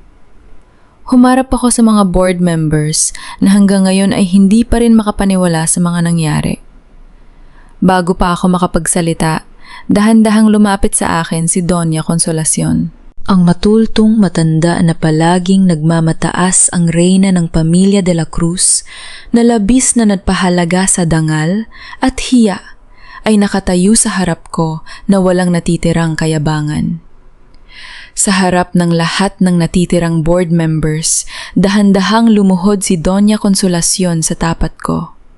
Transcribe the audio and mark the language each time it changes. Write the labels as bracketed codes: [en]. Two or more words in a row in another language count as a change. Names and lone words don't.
[tl] Humarap ako sa mga [en] board members [tl] na hanggang ngayon ay hindi pa rin makapaniwala sa mga nangyari. Bago pa ako makapagsalita, dahan-dahang lumapit sa akin si Doña Consolacion. Ang matultong matanda na palaging nagmamataas ang reyna ng pamilya de la Cruz na labis na nagpahalaga sa dangal at hiya ay nakatayo sa harap ko na walang natitirang kayabangan. Sa harap ng lahat ng natitirang [en] board members, [tl] dahan-dahang lumuhod si Doña Consolacion sa tapat ko.